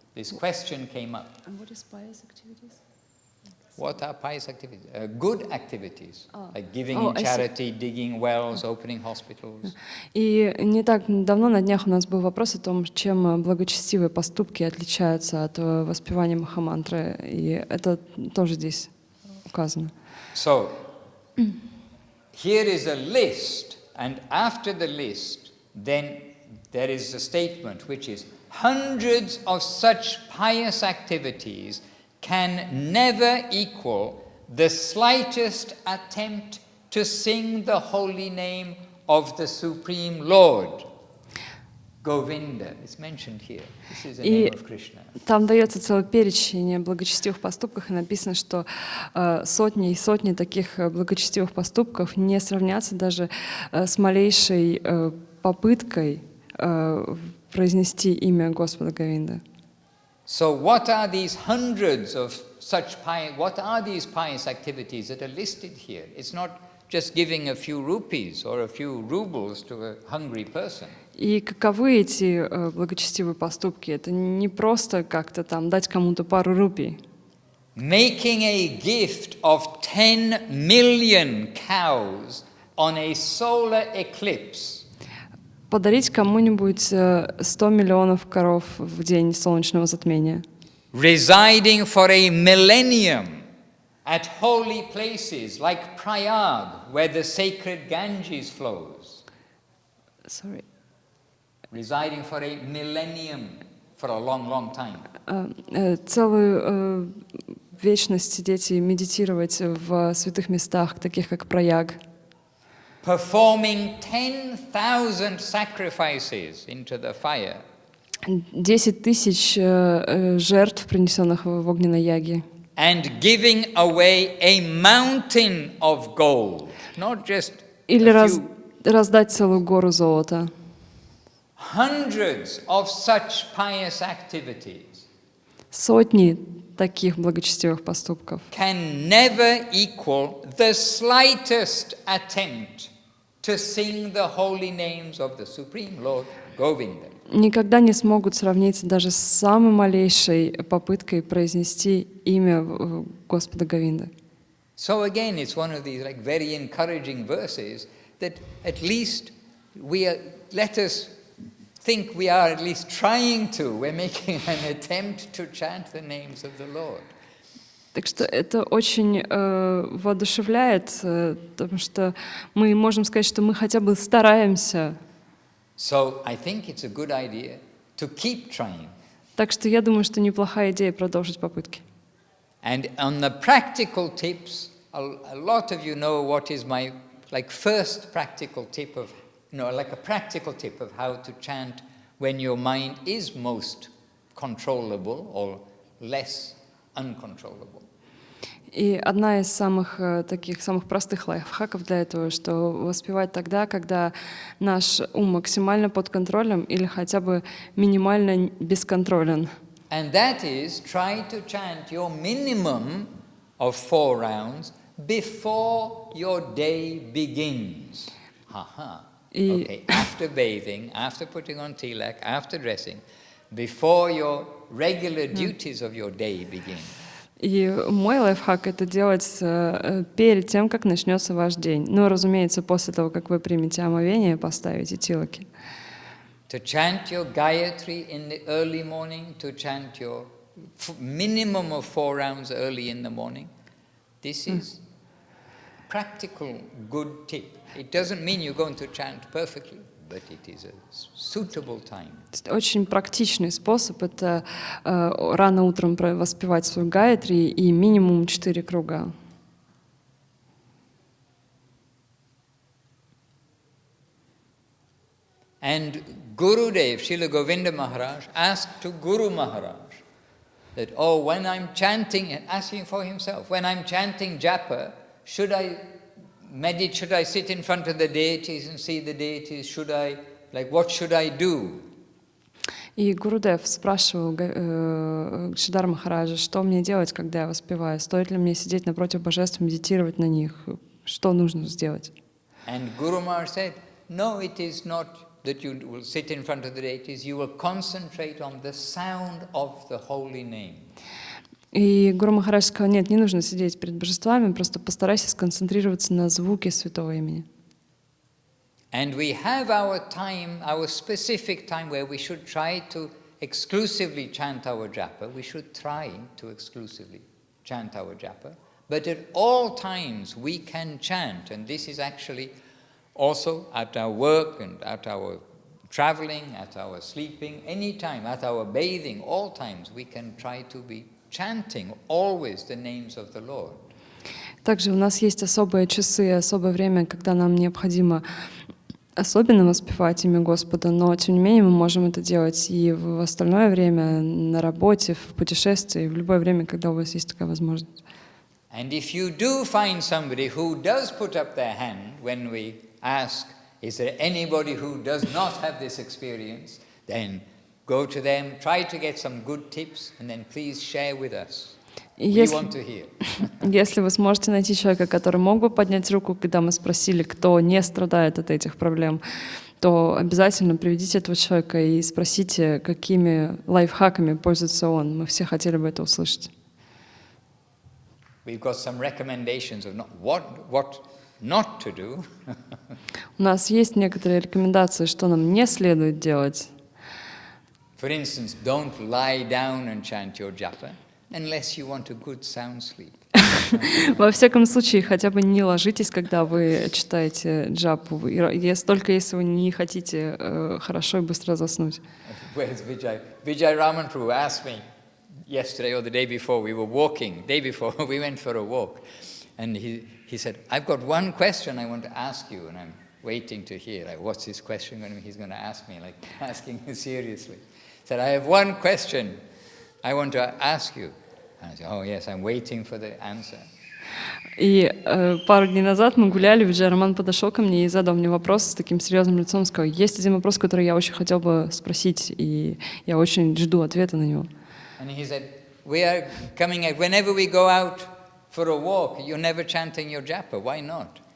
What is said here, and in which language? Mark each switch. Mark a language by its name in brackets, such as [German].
[English] This question came up. And what is pious activities? What are pious activities? Good activities, like giving Oh, in charity, digging wells, opening hospitals. [Russian] И не так давно на днях у нас был вопрос о том, чем благочестивые поступки отличаются от воспевания Махамантры, и это тоже здесь указано. [English] So, here is a list, and after the list, then there is a statement which is hundreds of such pious activities can never equal the slightest attempt to sing the holy name of the Supreme Lord. Govinda is mentioned here. This is the name of Krishna. [Russian] Там дается целый перечень благочестивых поступков, и написано, что сотни и сотни таких благочестивых поступков не сравнятся даже с малейшей попыткой произнести имя Господа Говинды. [English] So what are these hundreds of such what are these pious activities that are listed here? It's not just giving a few rupees or a few rubles to a hungry person. [Russian] И каковы эти благочестивые поступки? Это не просто как-то там дать кому-то пару рупий. [English] Making a gift of 10 million cows on a solar eclipse. [Russian] Подарить кому-нибудь 100 миллионов коров в день солнечного затмения. [English] Residing for a millennium at holy places like Prayag, where the sacred Ganges flows. Sorry. Residing for a millennium, for a long, long time. [Russian] Целую вечность сидеть и медитировать в святых местах, таких как Праяг. [English] Performing 10,000 sacrifices into the fire. [Russian] 10 тысяч жертв, принесенных в огненной яге. [English] And giving away a mountain of gold, not just [Russian] Или [English] a few. [Russian] раздать целую гору золота. [English] Hundreds of such pious activities [Russian] Сотни таких благочестивых поступков [English] can never equal the slightest attempt to sing the holy names of the Supreme Lord Govinda. [Russian] никогда не смогут сравниться даже с самой малейшей попыткой произнести имя Господа Говинды. [English] So again, it's one of these like very encouraging verses that at least let us think we are at least trying to. We're making an attempt to chant the names of the Lord. [Russian] Так что это очень воодушевляет, потому что мы можем сказать, что мы хотя бы стараемся. [English] So I think it's a good idea to keep trying. [Russian] Так что я думаю, что неплохая идея продолжить попытки. [English] And on the practical tips, a lot of you know what is my first practical tip of, like a practical tip of how to chant when your mind is most controllable or less uncontrollable. [Russian] И одна из самых простых лайфхаков для этого, что воспевать тогда, когда наш ум максимально под контролем или хотя бы минимально бесконтролен. [English] And that is, try to chant your minimum of 4 rounds before your day begins. Okay, after bathing, after putting on tilak, after dressing, before your regular duties of your day begin. [Russian] И мой лайфхак — это делать перед тем, как начнется ваш день. Ну, разумеется, после того, как вы примете омовение, поставите тилаки. [English] To chant your Gayatri in the early morning, to chant your minimum of 4 rounds early in the morning. This is practical good tip. It doesn't mean you're going to chant perfectly, but it is a suitable time. [Russian] Очень практичный способ — это рано утром воспевать свою Гайатри и минимум 4 круга. [English] And Gurudev, Srila Govinda Maharaj, asked to Guru Maharaj that, oh, when I'm chanting, asking for himself, when I'm chanting japa, should I sit in front of the deities and see the deities? What should I do? [Russian] И Гурудев спрашивал Шридар Махараджа, что мне делать, когда я воспеваю? Стоит ли мне сидеть напротив божеств, медитировать на них? Что нужно сделать? [English] And Guru Maharaj said, no, it is not that you will sit in front of the deities, you will concentrate on the sound of the holy name. [Russian] И Гуру Махарадж сказал, нет, не нужно сидеть перед божествами, просто постарайся сконцентрироваться на звуке святого имени. [English] And we have our time, our specific time where we should try to exclusively chant our japa. We should try to exclusively chant our japa. But at all times we can chant, and this is actually also at our work and at our traveling, at our sleeping, any time, at our bathing, all times we can try to be chanting always the names of the Lord. [Russian] Также у нас есть особые часы, особое время, когда нам необходимо особенно воспевать имя Господа, но тем не менее мы можем это делать и в остальное время, на работе, в путешествии, в любое время, когда у вас есть такая возможность. [English] And if you do find somebody who does put up their hand when we ask, is there anybody who does not have this experience, then go to them, try to get some good tips, and then please share with us. We want to hear. [Russian] Если вы сможете найти человека, который мог бы поднять руку, когда мы спросили, кто не страдает от этих проблем, то обязательно приведите этого человека и спросите, какими лайфхаками пользуется он. Мы все хотели бы это услышать. [English] We've got some recommendations of what not to do. [Russian] У нас есть некоторые рекомендации, что нам не следует делать. [English] For instance, don't lie down and chant your japa unless you want a good sound sleep. [Russian] Во всяком случае, хотя бы не ложитесь, когда вы читаете джапу, только если вы не хотите хорошо и быстро заснуть. [English] Vijay Raman Prabhu asked me yesterday or the day before, we went for a walk, and he said, I've got one question I want to ask you, and I'm waiting to hear, what's his question going to be? He's going to ask me, asking me seriously. He said, I have one question I want to ask you. And I said, oh yes, I'm waiting for the answer. [Russian] И пару дней назад мы гуляли, Виджай Роман подошел ко мне и задал мне вопрос с таким серьезным лицом, сказал, есть один вопрос, который я очень хотел бы спросить, и я очень жду ответа на него. [English] And he said, we are coming out, whenever we go out for a walk, you're never chanting your japa, why not?